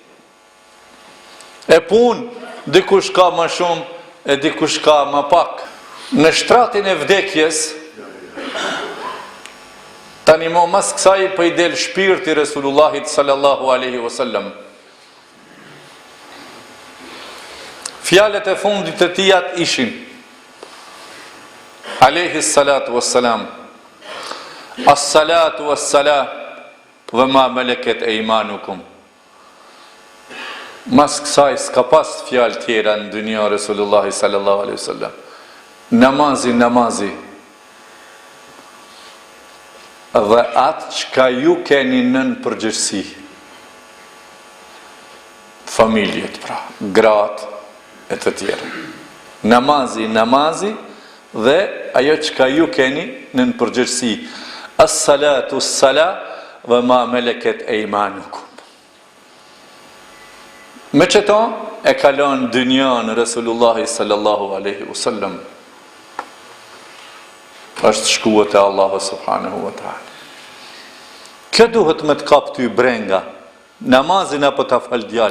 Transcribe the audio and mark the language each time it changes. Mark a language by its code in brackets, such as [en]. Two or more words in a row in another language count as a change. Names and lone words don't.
[sq] E pun, dikush ka më shumë, e dikush ka më pak. Në shtratin e vdekjes, tani mo mas kësaj për i del shpirti Resulullahit [ar] صلى الله عليه وسلم. [sq] Fjalët e fundit të tijat ishin [ar] عليه الصلاة والسلام الصلاة والسلام وما ملكت أيمانكم. [sq] Mas kësaj s'ka pas fjalë tjera në dynja Resulullahi [ar] صلى الله عليه وسلم. [sq] Namazi dhe atë çka ju keni nën përgjegjësi. Familjet pra, gratë e të tjera. Namazi dhe ajo çka ju keni nën përgjegjësi. [ar] الصلاة والسلام وما ملكت أيمانكم. [sq] Me qëto e kalon dynjan Resulullahi [ar] صلى الله عليه وسلم. [sq] Është shkuat e Allahu [ar] سبحانه وتعالى. [sq] Kjo duhet me të kap ty brenga, namazin apo ta fal djali.